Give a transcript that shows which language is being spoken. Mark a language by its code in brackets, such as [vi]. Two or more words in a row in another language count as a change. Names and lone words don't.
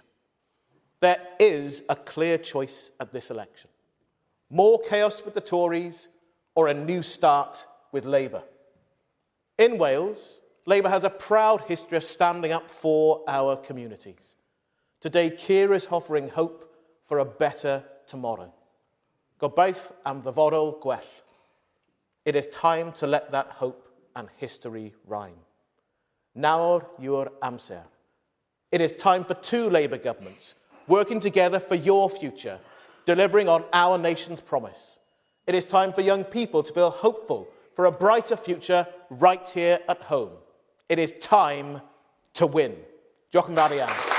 [en] There is a clear choice at this election. More chaos with the Tories or a new start with Labour. In Wales, Labour has a proud history of standing up for our communities. Today, Keir is offering hope for a better tomorrow. [cy] Gobeith am ddyfodol gwell. [en] It is time to let that hope and history rhyme. [cy] Nawr yw'r amser. [en] It is time for 2 Labour governments working together for your future, delivering on our nation's promise. It is time for young people to feel hopeful for a brighter future right here at home. It is time to win. [cy] Diolch yn fawr iawn.